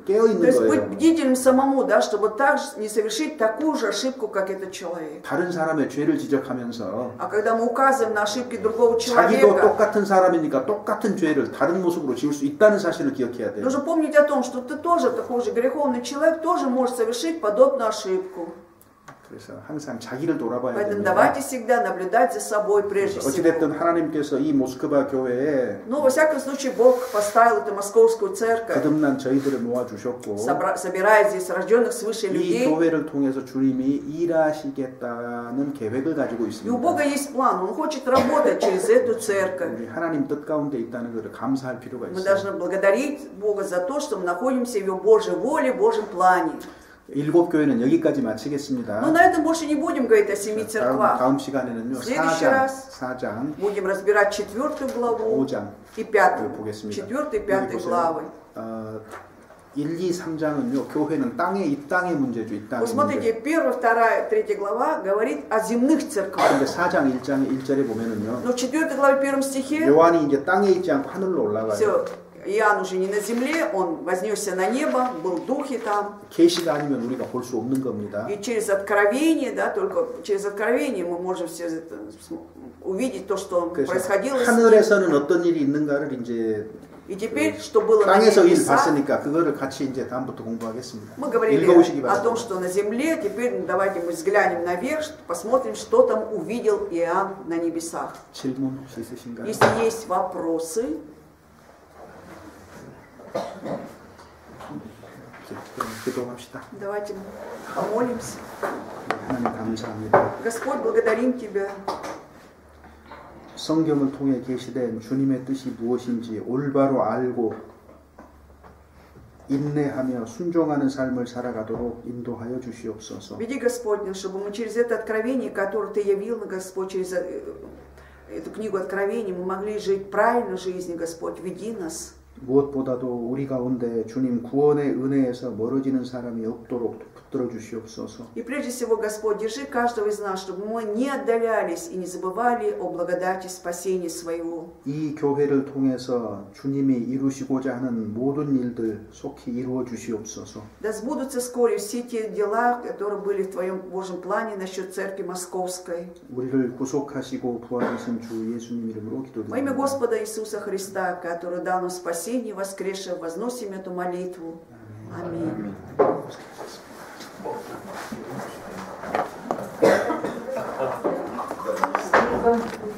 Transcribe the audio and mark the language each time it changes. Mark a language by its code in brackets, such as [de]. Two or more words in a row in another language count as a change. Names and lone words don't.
[ru] То [ko] 깨어있는 [ru] есть быть [ko] 거예요. [ru] бдительным самому, да, чтобы также не совершить такую же ошибку, как этот человек. [ko] 다른 사람의 죄를 지적하면서 [ru] А когда мы указываем на ошибки другого [ko] 자기도 [ru] человека, [ko] 똑같은 사람이니까 똑같은 죄를 다른 모습으로 지을 수 있다는 사실을 기억해야 돼요. [ru] нужно помнить о том, что ты тоже такой же греховный человек, тоже можешь совершить подобную ошибку. [ko] 그래서 항상 자기를 돌아봐야 [ru] Поэтому [ko] 됩니다. [ru] давайте всегда наблюдать за собой прежде всего. [ko] 어찌됐든 하나님께서 이 모스크바 교회에 [ru] Но во всяком случае Бог поставил эту московскую церковь, [ko] 거듭난 저희들을 모아주셨고 [ru] собирая здесь рожденных свыше [ko] 이 [ru] людей. [ko] 교회를 통해서 주님이 일하시겠다는 계획을 가지고 [ru] И у Бога [ko] 있습니다. [ru] есть план, Он хочет работать через эту церковь. [ko] 우리 하나님 뜻 가운데 있다는 것을 감사할 필요가 [ru] Мы [ko] 있어요. [ru] должны благодарить Бога за то, что мы находимся в Его Божьей воле, в Божьем плане. [ko] 7 교회는 여기까지 마치겠습니다. [ru] Но на этом больше не будем говорить о 7 церквах. [ko] 다음 시간에는요. [ru] следующий [ko] 4장, [ru] раз [ko] 4장, [ru] Будем разбирать 4 главу [ko] 5장 [ru] и 5. [ko] 보겠습니다. [ru] 4 и 5 главы. [ko] 1, 2, 3장은요. 교회는 이 땅의 문제죠. 이 땅의 [ru] Вы смотрите, [ko] 문제. [ru] 1, 2, 3 глава говорит о земных церквах. [ko] 그런데 4장 1장의 1절에 보면은요. [ru] Но в 4 главе 1 стихе [ko] 요한이 이제 땅에 있지 않고 하늘로 올라가요. [ru] все, Иоанн уже не на земле, он вознесся на небо, был в духе там. [ko] 계시가 아니면 우리가 볼 수 없는 겁니다. [ru] И через откровение, да, только через откровение мы можем все это увидеть то, что [ko] 그래서 [ru] происходило с ним. [ko] 하늘에서는 어떤 일이 있는가를 이제 [ru] И теперь, что было на [ko] 땅에서 일 [ru] небесах, [ko] 봤으니까 그거를 같이 이제 다음부터 공부하겠습니다. [ru] мы говорили [ko] 읽어보시기 [ru] о том, [ko] 바랍니다. [ru] что на земле, теперь давайте мы взглянем наверх, посмотрим, что там увидел Иоанн на небесах. [ko] 질문 혹시 있으신가요? [ru] Если есть вопросы, [ko] 그럼 기도합시다. [ru] давайте помолимся. [ko] 하나님 감사합니다. [ru] Господь, благодарим Тебя. [ko] 성경을 통해 계시된 주님의 뜻이 무엇인지 올바로 알고 인내하며 순종하는 삶을 살아가도록 인도하여 주시옵소서. [ru] Веди, Господь, чтобы мы через это откровение, которое Ты явил, Господь, через эту книгу Откровений, мы могли жить правильной жизнью, Господь, веди нас. [ko] 무엇보다도 우리 가운데 주님 구원의 은혜에서 멀어지는 사람이 없도록 붙들어 주시옵소서. [ru] И прежде всего, Господь, держи каждого из нас, чтобы мы не отдалялись и не забывали о благодати спасения своего. [ko] 이 교회를 통해서 주님이 이루시고자 하는 모든 일들 속히 이루어 주시옵소서. [ru] Да сбудутся вскоре все те дела, которые были в Твоем Божьем плане насчет Церкви Московской. [ko] 우리를 구속하시고 부활하신 주 예수님 이름으로 [ru] Во имя [ko] 기도드립니다. [ru] Господа Иисуса Христа, который дал нам спасение, воскресшее, возносим эту молитву. Аминь. Спасибо.